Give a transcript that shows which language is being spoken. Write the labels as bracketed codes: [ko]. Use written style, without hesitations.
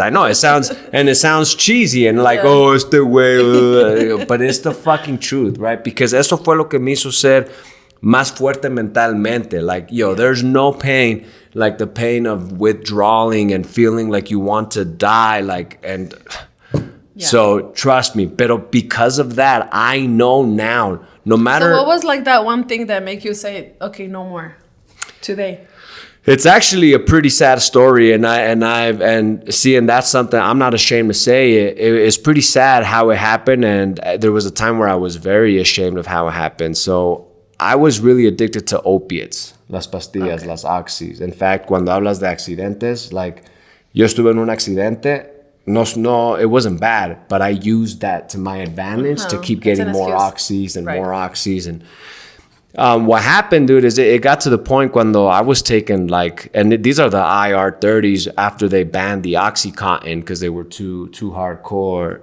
[en] I know it sounds cheesy and like, oh, it's the way, but it's the fucking truth, right? [es] Because eso fue lo que me hizo ser más fuerte mentalmente. [en] Like, yo, there's no pain like the pain of withdrawing and feeling like you want to die, like, and so trust me. Pero because of that, I know now. No matter. So what was like that one thing that make you say, okay, no more today? It's actually a pretty sad story, and seeing that's something I'm not ashamed to say. It's pretty sad how it happened, and there was a time where I was very ashamed of how it happened. So I was really addicted to opiates, [es] las pastillas, las oxys. [en] In fact, [es] cuando hablas de accidentes, like, yo estuve en un accidente. [en] No, it wasn't bad, but I used that to my advantage to keep getting more oxys and more oxys. And what happened, dude, is it got to the point cuando I was taking, like, and these are the IR30s after they banned the Oxycontin because they were too hardcore.